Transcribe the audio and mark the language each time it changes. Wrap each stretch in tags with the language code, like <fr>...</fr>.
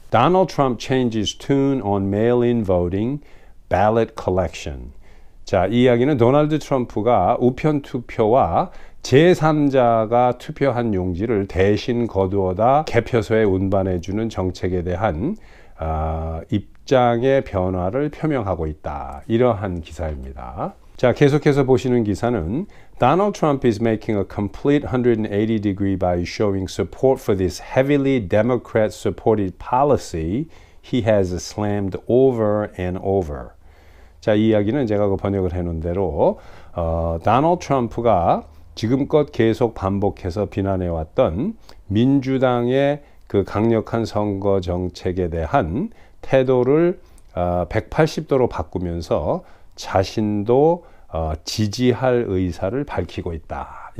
<en>Donald Trump changes tune on mail-in voting, ballot collection.</en> <ko>자, 이 이야기는 도널드 트럼프가 우편 투표와 제3자가 투표한 용지를 대신 거두어다 개표소에 운반해주는 정책에 대한 입장의 변화를 표명하고 있다. 이러한 기사입니다. 자, 계속해서 보시는 기사는</ko> <en>Donald Trump is making a complete 180 degree by showing support for this heavily Democrat-supported policy he has slammed over and over.</en> <ko>자, 이 이야기는 제가 그 번역을 해놓은 대로 도널드 트럼프가 지금껏 계속 반복해서 비난해왔던 민주당의 그 강력한 선거 정책에 대한 태도를 180도로 바꾸면서 자신도 지지할 의사를 밝히고 있다.</ko>